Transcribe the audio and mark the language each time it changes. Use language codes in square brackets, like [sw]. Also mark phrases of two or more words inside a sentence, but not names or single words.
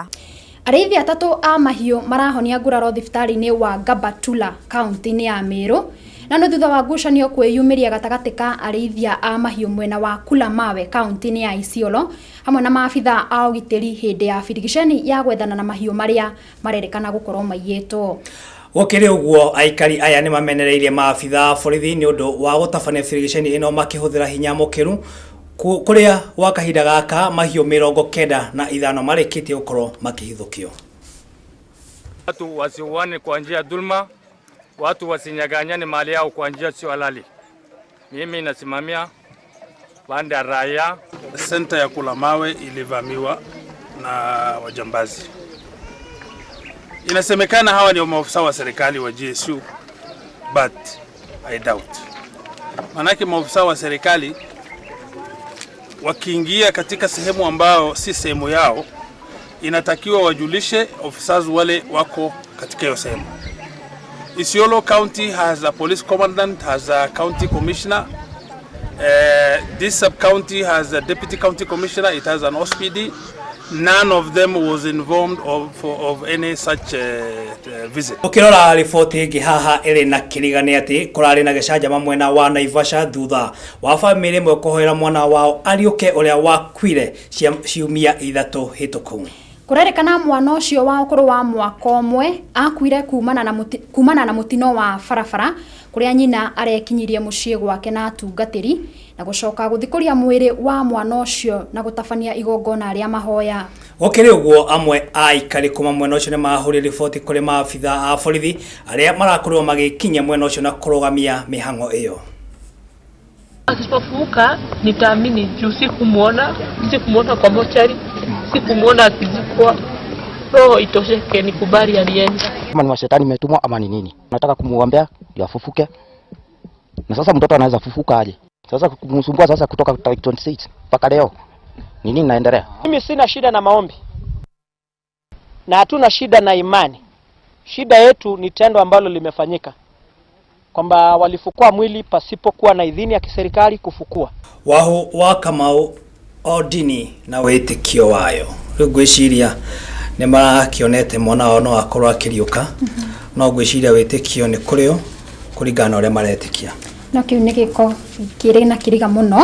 [ki] Arĩithi atatũ a mahiũ marahonia nguraro thibitarĩ-inĩ wa Gabatula kaunti-inĩ ya Meru na no thutha wa ngucanio kwĩyumĩria gatagatĩ ka arĩithia a mahiũ mwena wa Kulamawe kaunti-inĩ ya Isiolo hamwe na maabitha a ũgitĩri hĩndĩ ya birigiceni ya gwethana na mahiũ marĩa marerĩkana gũkorwo maiyĩtwo. Gũkĩrĩ ũguo aikari aya nĩ mamenereirie maabitha borithi nĩ ũndũ wa gũtabania birigiceni ĩno makĩhũthĩra hinya mũkĩru kuria wa kahinda gaka mahiũ 95 marĩkĩtie gũkorwo makĩhithũkio. [sw] Watu wasiuane kwa njia dhulma, watu wasinyaganyane mali yao kwa njia sio halali. Mimi nasimamia pande ya raia. Senta ya Kulamawe ilivamiwa na wajambazi. Inasemekana hawa ni maafisa wa serikali wa GSU, [en] but I doubt. [sw] Manake maafisa wa serikali wakiingia katika sehemu ambao si sehemu yao, inatakiwa wajulishe officers wale wako katika hiyo sehemu. [en] Isiolo County has a police commandant, has a county commissioner. This sub-county has a deputy county commissioner, it has an OSPD. None of them was involved of any such visit. [ki] Ukirora riboti ĩngĩ haha ĩrĩ na kĩrĩgane atĩ kũrarĩ na gĩcanjama mwena wa Naivasha thutha wa famĩlĩ ĩmwe kũhoera mwana wao Ariũke ũrĩa wakuire ciumia 3 hĩtũku. Kũrerĩkana mwana ũcio wa ũkũrũ wa mwaka ũmwe akuire kumana na mutino wa barabara kũrĩa nyina arekinyirie mũciĩ gwake na atungatĩri na gũcoka gũthikũria mwĩrĩ wa mwana ũcio na gũtabania igongona rĩa mahoya. Gũkĩrĩ ũguo amwe aikari kuma mwena ũcio nĩ mahũrire riboti kũrĩ maabitha a borithi arĩa marakorirwo magĩkinya mwena ũcio na kũrũgamia mĩhang'o ĩyo. [sw] Akipofuka nitaamini juu sikumuona kwa mochari, sikumuona akizikwa. Roho itosheke nikubali alienda. Kama ni mashetani metumwa ama ni nini? Nataka kumuombea ndio afufuke. Na sasa mtoto anaweza fufuka aje? Sasa kumsumbua sasa kutoka 26 mpaka leo. Nini naendelea? Mimi sina shida na maombi. Na hatuna shida na imani. Shida yetu ni tendo ambalo limefanyika. Kwamba walifukua mwili pasipokuwa na idhini ya kiserikali kufukua. [ki] Waho wakamau odini na wĩtĩkio wayo. Rĩu ngwĩciria nĩ marakĩonete mwana wao no akorwo akĩriũka. No ngwĩciria wĩtĩkio nĩ kũrĩo kũringana na ũrĩa maretĩkia. No kiu nĩ gĩko kĩrĩ na kĩriga mũno.